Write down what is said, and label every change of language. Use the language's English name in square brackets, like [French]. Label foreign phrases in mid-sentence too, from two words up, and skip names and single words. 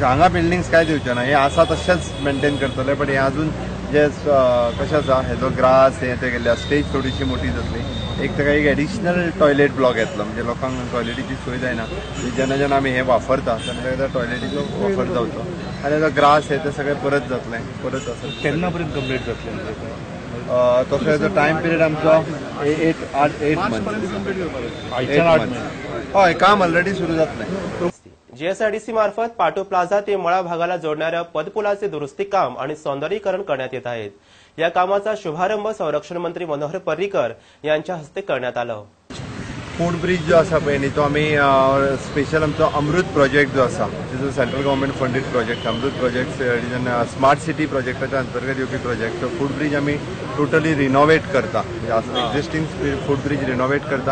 [Konkani] हांगा बिल्डिंग्स काय दिवचे ना हे आसा तशेंच मेंटेन करतले पण हे अजून जे कशें आसा हेजो ग्रास हे ते गेल्या स्टेज थोडीशी मोठी जातली एक ताका एक [English] additional toilet block [Konkani] येतलो म्हणजे लोकांक टॉयलेटीची सोय जायना जेन्ना जेन्ना आमी हे वापरता तेन्ना टॉयलेटीचो वापर जावचो आनी हेजो ग्रास हे ते सगळें परत जातलें परत आसा केन्ना पर्यंत कंप्लीट जातलें तसो हेजो [English] time period [Konkani] आमचो 8 मंथ हय काम ऑलरेडी सुरू जातलें। [Marathi] जीएसआरटीसी मार्फत पाटो प्लाझा ते मळा भागाला जोडणाऱ्या पदपुलाचे दुरुस्ती काम आणि सौंदर्यीकरण करण्यात येत आहेत। या कामाचा शुभारंभ संरक्षण मंत्री मनोहर पर्रीकर यांच्या हस्ते करण्यात आला। [English] foot bridge [Konkani] जो आसा पळय न्ही तो आमी स्पेशल आमचो अमृत प्रोजेक्ट जो आसा जो [English] central government funded project [Konkani] अमृत प्रोजेक्ट [English] smart city [Konkani] प्रोजेक्टाच्या अंतर्गत येवपी प्रोजेक्ट तो [English] foot bridge [Konkani] आमी [English] totally renovate [Konkani] करता [English] existing foot bridge renovate [Konkani] करता।